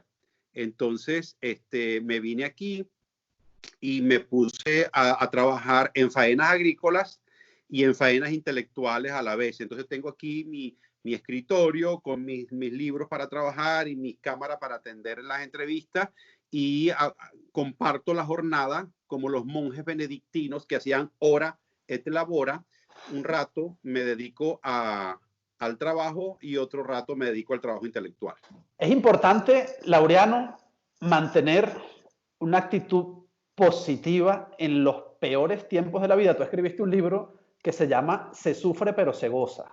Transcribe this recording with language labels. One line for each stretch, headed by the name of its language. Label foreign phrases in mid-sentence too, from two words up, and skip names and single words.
Spanish: Entonces, me vine aquí y me puse a trabajar en faenas agrícolas y en faenas intelectuales a la vez. Entonces tengo aquí mi escritorio con mis libros para trabajar y mis cámaras para atender las entrevistas, y comparto la jornada como los monjes benedictinos que hacían
Latin: hora et labora.
Spanish: Un rato me dedico al trabajo y otro rato me dedico al trabajo intelectual. Es importante, Laureano, mantener una actitud positiva en los peores tiempos de la vida. Tú escribiste un libro que se llama "Se sufre pero se goza".